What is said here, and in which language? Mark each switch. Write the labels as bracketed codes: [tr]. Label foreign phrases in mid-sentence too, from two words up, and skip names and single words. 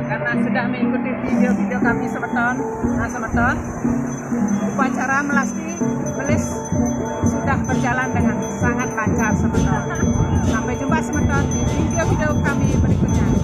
[id] sudah mengikuti video-video kami semeton. Nah semeton, upacara melis sudah berjalan dengan sangat lancar semeton. Sampai jumpa semeton di video-video kami berikutnya.